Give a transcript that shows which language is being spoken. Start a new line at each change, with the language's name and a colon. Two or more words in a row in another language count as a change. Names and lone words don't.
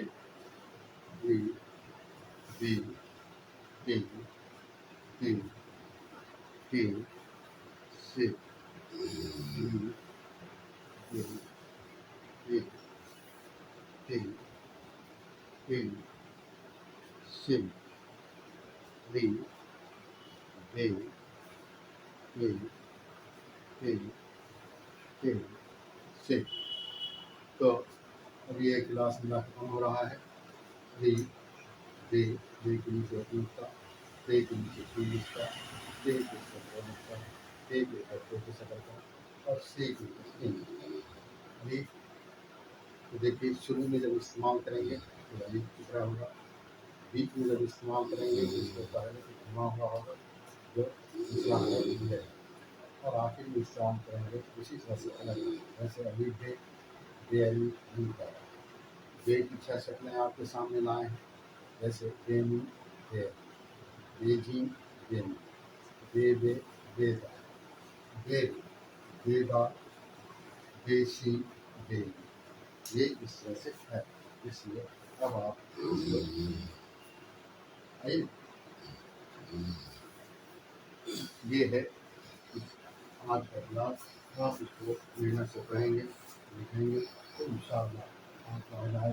Hindi: री रे टे टे टे से री रे टे टे टे से री रे टे टे टे से। तो अब ये क्लास मिला खत्म हो रहा है। री रे रे के नीचे का रे के नीचे इंग्लिश का रे के ऊपर का रे के ऊपर छोटे शब्द का और से के ऊपर इंग्लिश। अभी तो देखिए शुरू में जब इस्तेमाल करेंगे तो अभी किस तरह होगा, बीच में जब इस्तेमाल करेंगे तो इसको पहले तो घुमा हुआ होगा जो दूसरा है, और आखिर में इस्तेमाल करेंगे उसी तरह से अलग। जैसे अभी बे बेअली का बे की 6 शक्लें आपके सामने लाए हैं। जैसे बेनी बे बेजी बेनी बे बे बेदा बे बेदा बेशी बे, ये इस तरह से है। इसलिए अब आप आइए, ये है आज का क्लास। आप इसको मेहनत से पढ़ेंगे लिखेंगे तो इंशाअल्लाह आपका हो जाएगा।